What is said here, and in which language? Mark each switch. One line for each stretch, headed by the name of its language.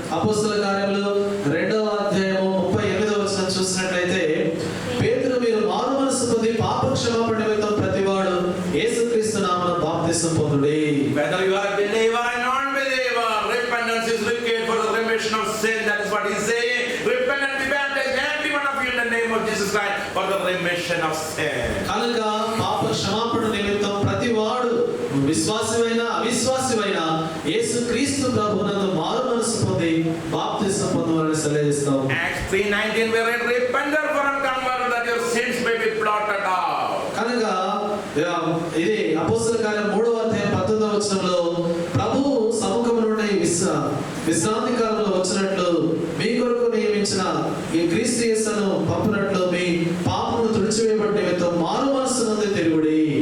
Telugu: అపోస్తలుల కార్యములు 2వ అధ్యాయము 38వ వచనం చూసినట్లయితే పేతురు మీరు మారు మనస్సు పొంది పాప క్షమాపణ నిమిత్తం ప్రతివాడు యేసుక్రీస్తు నామమున బాప్తిసం పొందుడి.
English: Whether you are a believer or non-believer, repentance is required for the remission of sin. That is what he is saying. Repent and be baptized, every one of you, in the name of Jesus Christ, for the remission of sin.
Telugu: కనుక పాప క్షమాపణ నిమిత్తం ప్రతివాడు విశ్వాసమైన అవిశ్వాసమైన యేసుక్రీస్తు ప్రభువునందు మారు మనసు పొంది బాప్తిసం పొందవాలని సెలవిస్తాం.
English: Acts 3:19 we read, repent therefore and convert that your sins may be blotted out.
Telugu: కనుక ఇది అపోస్తలుల కార్యం 3వ అధ్యాయం 19వ వచనంలో ప్రభువు సముఖము నుండి విశ్రాంతి కాలంలో వచ్చినట్లు మీ కొరకు నియమించిన ఈ క్రీస్తు యేసును పంపినట్లు మీ పాపమును తుడిచివేయబడిన నిమిత్తం మారు మనస్సు నుండి తిరుగుడి.